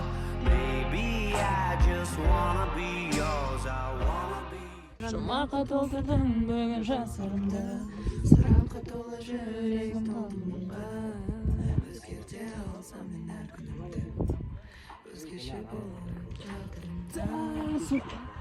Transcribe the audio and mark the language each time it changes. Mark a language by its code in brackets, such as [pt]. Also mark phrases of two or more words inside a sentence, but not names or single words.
[en] Maybe I just wanna be yours. I wanna be. [kk] Жұмаққа толтырдым бүгін жасырымды Сұраққа толы жүрегім толды мұңға өзгерте алсам мен әр күнімді өзгеше болып тағдырымда.